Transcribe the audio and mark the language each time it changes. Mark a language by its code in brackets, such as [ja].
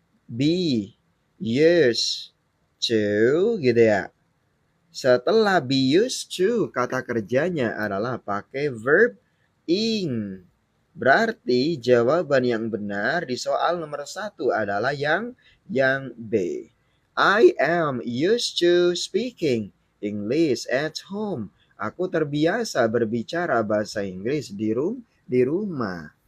[id] Be used to gitu ya. Setelah be used to, kata kerjanya adalah pakai verb ing. Berarti jawaban yang benar di soal nomor 1 adalah yang B. [en] I am used to speaking English at home. [id] Aku terbiasa berbicara bahasa Inggris di rumah.